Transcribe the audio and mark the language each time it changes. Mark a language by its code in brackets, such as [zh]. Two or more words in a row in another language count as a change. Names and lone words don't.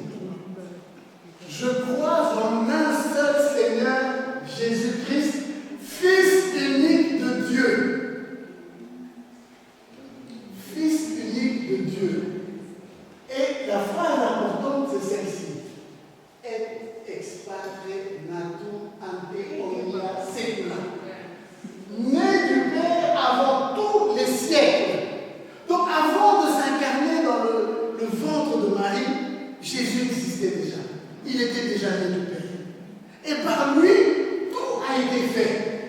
[fr] Je crois en un seul Seigneur, Jésus-Christ, Fils unique de Dieu. Fils unique de Dieu. Et la phrase importante, c'est celle-ci. [la] Et expatre natum ante omnia saecula. [fr] Né du Père avant tous les siècles. Donc avant de s'incarner dans le ventre de Marie, Jésus existait déjà. Il était déjà né du Père. Et par lui, tout a été fait.